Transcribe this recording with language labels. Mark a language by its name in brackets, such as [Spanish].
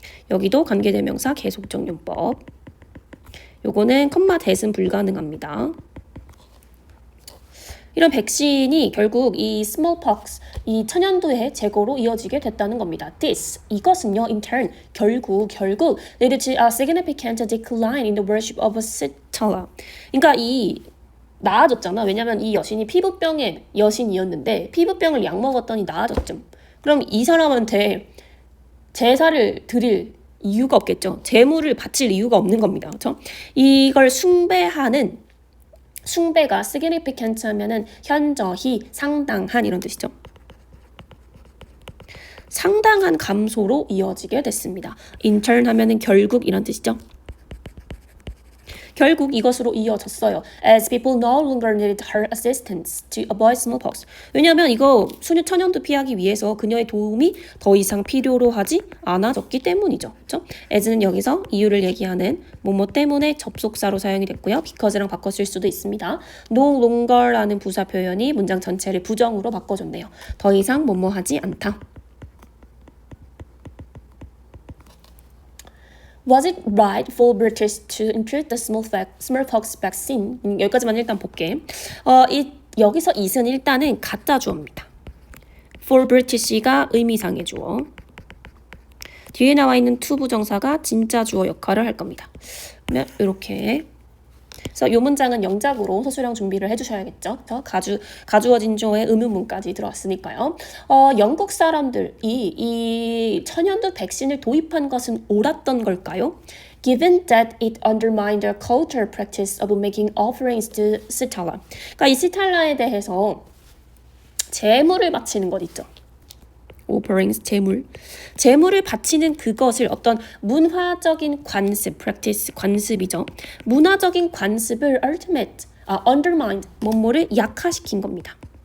[Korean] 여기도 관계대명사 계속적 용법. 요거는 컴마 대신 불가능합니다. 이런 백신이 결국 이 smallpox, 이 천연두의 제거로 이어지게 됐다는 겁니다. [English] This, [Korean] 이것은요, [English] in turn, [Korean] 결국 [English] led to a significant decline in the worship of Sitala. [Korean] 그러니까 나아졌잖아. 왜냐면 이 여신이 피부병의 여신이었는데 피부병을 약 먹었더니 나아졌죠. 그럼 이 사람한테 제사를 드릴 이유가 없겠죠. 제물을 바칠 이유가 없는 겁니다. 그렇죠? 이걸 숭배가 significant 하면은 현저히 상당한 이런 뜻이죠. 상당한 감소로 이어지게 됐습니다. [English] in turn [Korean] 하면은 결국 이런 뜻이죠. 결국 이것으로 이어졌어요. [English] As people no longer needed her assistance to avoid smallpox. [Korean] 왜냐하면 이거 천연두 피하기 위해서 그녀의 도움이 더 이상 필요로 하지 않아졌기 때문이죠. 그렇죠? as는 여기서 이유를 얘기하는 뭐뭐 때문에 접속사로 사용이 됐고요. because랑 바꿔 쓸 수도 있습니다. [English] no longer [Korean] 라는 부사 표현이 문장 전체를 부정으로 바꿔줬네요. 더 이상 뭐뭐 하지 않다. [English] Was it right for British to introduce the smallpox vaccine? [Korean] 여기까지만 일단 볼게. 여기서 it은 일단은 가짜 주어입니다. [English] For British [Korean] 가 의미상의 주어. 뒤에 나와 있는 to 부정사가 진짜 주어 역할을 할 겁니다. 그러면 이렇게. 그래서 이 문장은 영작으로 서술형 준비를 해주셔야겠죠. 가주어 진조의 의문문까지 들어왔으니까요. 영국 사람들이 이 천연두 백신을 도입한 것은 옳았던 걸까요? [English] Given that it undermined their cultural practice of making offerings to Sitala. [Korean] 그러니까 이 시탈라에 대해서 제물을 바치는 것 있죠. offerings, 제물을 바치는 그것을 어떤 문화적인 관습, practice, 관습이죠. 문화적인 관습을 undermined, 뭐뭐를 약화시킨 겁니다.